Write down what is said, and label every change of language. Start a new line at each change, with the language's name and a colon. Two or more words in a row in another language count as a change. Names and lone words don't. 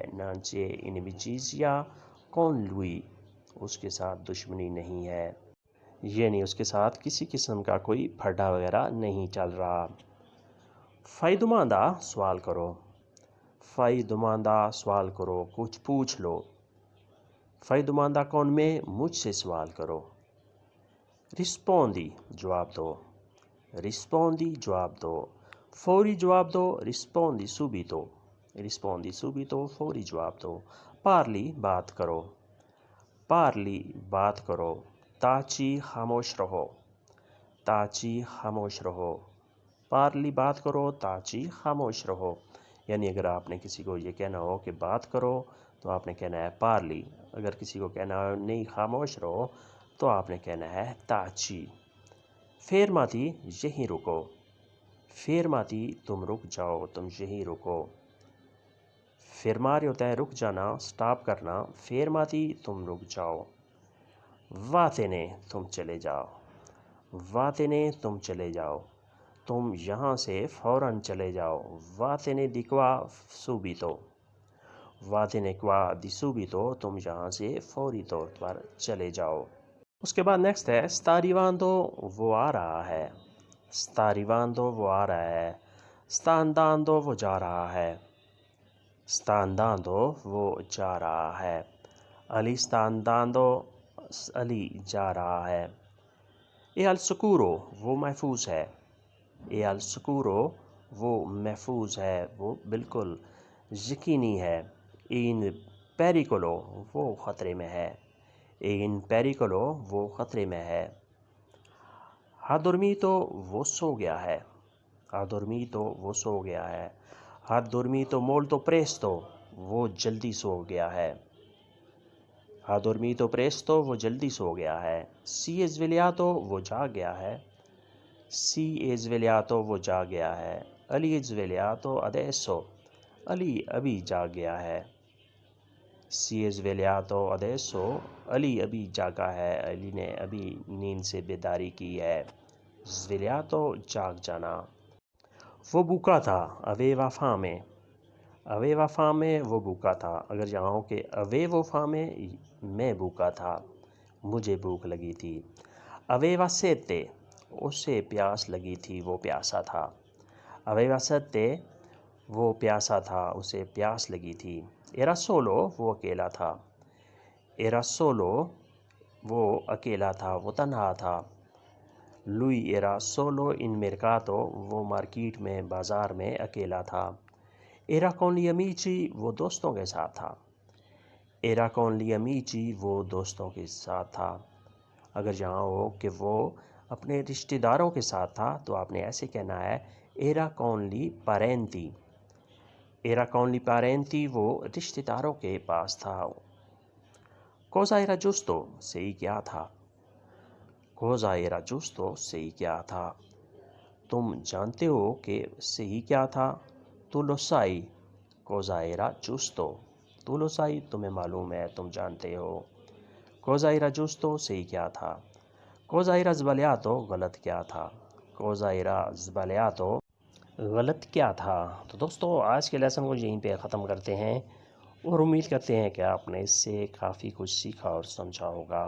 Italian: non c'è inimicizia con lui
Urdu: اس کے ساتھ دشمنی نہیں ہے، یعنی اس کے ساتھ کسی قسم کا کوئی پھڈا وغیرہ نہیں چل رہا۔
Italian: fai domanda
Urdu: سوال کرو،
Italian: fai domanda
Urdu: سوال کرو، کچھ پوچھ لو۔
Italian: fai domanda con me
Urdu: مجھ سے سوال کرو۔ rispondi جواب دو، rispondi جواب دو، فوری جواب دو،
Italian: rispondi subito، rispondi subito
Urdu: فوری جواب دو۔ parli بات کرو، parli بات کرو، taci خاموش رہو، taci خاموش رہو، parli بات کرو، taci خاموش رہو، یعنی اگر آپ نے کسی کو یہ کہنا ہو کہ بات کرو تو آپ نے کہنا ہے parli، اگر کسی کو کہنا ہو نہیں خاموش رہو تو آپ نے کہنا ہے taci۔ fermati یہیں رکو، fermati تم رک جاؤ، تم یہیں رکو۔ fermare ہوتا ہے رک جانا، سٹاپ کرنا، fermati تم رک جاؤ۔ vattene تم چلے جاؤ، vattene تم چلے جاؤ، تم یہاں سے فوراً چلے جاؤ،
Italian: vattene di qua subito، vattene qua di subito
Urdu: تم یہاں سے فوری طور پر چلے جاؤ۔ اس کے بعد نیکسٹ ہے
Italian: sta arrivando
Urdu: وہ آ رہا ہے،
Italian: sta arrivando
Urdu: وہ آ رہا ہے،
Italian: sta andando
Urdu: وہ جا رہا ہے،
Italian: sta andando
Urdu: وہ جا رہا ہے،
Italian: Ali sta andando
Urdu: علی جا رہا ہے۔
Italian: è al sicuro
Urdu: وہ محفوظ ہے،
Italian: è al sicuro
Urdu: وہ محفوظ ہے، وہ بالکل یقینی ہے۔
Italian: in pericolo
Urdu: وہ خطرے میں ہے،
Italian: in pericolo
Urdu: وہ خطرے میں ہے۔
Italian: ha dormito
Urdu: وہ سو گیا ہے،
Italian: ha dormito
Urdu: وہ سو گیا ہے،
Italian: ha dormito molto presto
Urdu: وہ جلدی سو گیا ہے،
Italian: ha dormito presto
Urdu: وہ جلدی سو گیا ہے۔
Italian: si è svegliato
Urdu: وہ جاگ گیا ہے،
Italian: si è svegliato
Urdu: وہ جاگ گیا ہے۔
Italian: Ali è svegliato adesso
Urdu: علی ابھی جاگ گیا ہے،
Italian: si è svegliato adesso
Urdu: علی ابھی جاگا ہے، علی نے ابھی نیند سے بیداری کی ہے۔ svegliato جاگ جانا۔ وہ بھوکا تھا
Italian: aveva fame، aveva fame
Urdu: وہ بھوکا تھا، اگر یہاں ہو کہ
Italian: avevo fame
Urdu: میں بھوکا تھا، مجھے بھوک لگی تھی۔
Italian: aveva sete
Urdu: اسے پیاس لگی تھی، وہ پیاسا تھا،
Italian: aveva sete
Urdu: وہ پیاسا تھا، اسے پیاس لگی تھی۔
Italian: era solo
Urdu: وہ اکیلا تھا،
Italian: era solo
Urdu: وہ اکیلا تھا، وہ تنہا تھا۔
Italian: lui era solo in mercato
Urdu: وہ مارکیٹ میں بازار میں اکیلا تھا۔
Italian: era con gli amici
Urdu: وہ دوستوں کے ساتھ تھا،
Italian: era con gli amici
Urdu: وہ دوستوں کے ساتھ تھا، اگر یہاں ہو کہ وہ اپنے رشتہ داروں کے ساتھ تھا تو آپ نے ایسے کہنا ہے
Italian: era con gli parenti، era con gli parenti
Urdu: وہ رشتہ داروں کے پاس تھا۔
Italian: cosa era giusto
Urdu: صحیح کیا تھا،
Italian: cosa era giusto
Urdu: صحیح کیا تھا، تم جانتے ہو کہ صحیح کیا تھا،
Italian: tu lo sai cosa era giusto
Urdu: طول سعید تمہیں معلوم ہے تم جانتے ہو.
Italian: cosa era giusto
Urdu: صحیح کیا تھا.
Italian: cosa era sbagliato
Urdu: غلط کیا تھا.
Italian: cosa era sbagliato
Urdu: غلط کیا تھا. تو دوستو آج کے لیسن کو یہیں پہ ختم کرتے ہیں اور امید کرتے ہیں کہ آپ نے اس سے کافی کچھ سیکھا اور سمجھا ہوگا.